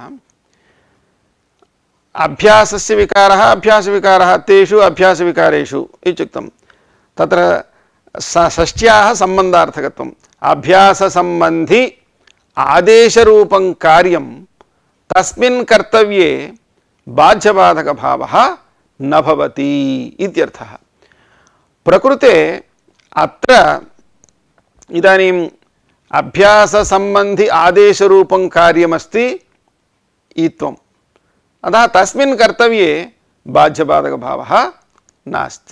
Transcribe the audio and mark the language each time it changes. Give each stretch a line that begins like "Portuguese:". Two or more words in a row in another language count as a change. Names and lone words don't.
Sanskrit: అభ్యాసస్య వికారः అభ్యాస వికారः తేషు అభ్యాస వికారేషు ఇత్యుక్తం. తత్ర షష్ట్యాः సంబంధార్థకత్వం. అభ్యాస సంబంధి ఆదేశరూపం కార్యం తస్మిన్ కర్తవ్యే బాధ్యబాధక భావः न भवति इत्यर्थः. प्रकृते अत्र इदानीम् अभ्यास संबंधि आदेश रूपं कार्यमस्ति ईत्वम्. अतः तस्मिन् कर्तव्ये बाध्यबाधक भावः नास्ति.